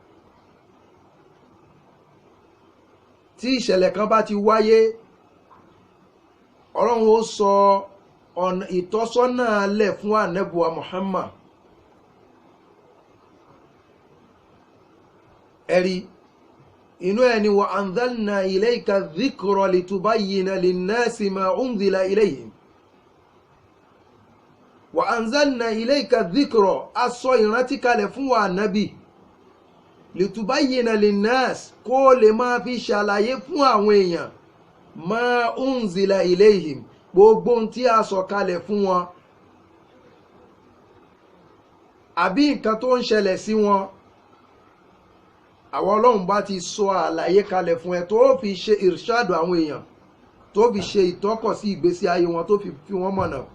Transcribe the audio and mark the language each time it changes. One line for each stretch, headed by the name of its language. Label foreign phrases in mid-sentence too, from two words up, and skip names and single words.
Yoruba: tí ìṣẹ̀lẹ̀ kan bá ti wáyé, ọlọ́run ó sọ ọ̀nà ìtọ́sọ́nà lẹ̀ fún ànábì wa Muhammad. ẹ̀rí inú ẹni
Arabic: وأنزلنا إليك الذكر لتبين للناس ما نزل إليهم. وأنزلنا إليك الذكر,
Yoruba: a sọ ìrántí kalẹ̀ fún wa ànábì
Arabic: لتبين للناس,
Yoruba: kó lè máa fi ṣàlàyé fún àwọn èèyàn
Arabic: ما نزل إليهم,
Yoruba: gbogbo tí a sọ kalẹ̀ fún wọn àbí nǹkan tó ń ṣẹlẹ̀ sí wọn. àwọn ọlọ́run bá ti sọ àlàyé kalẹ̀ fún ẹ tó fi ṣe irshadu àwọn èèyàn, tó fi ṣe ìtọ́kọ̀ sí ìgbésí ayé wọn, tó fi wọ́n mọ̀nà.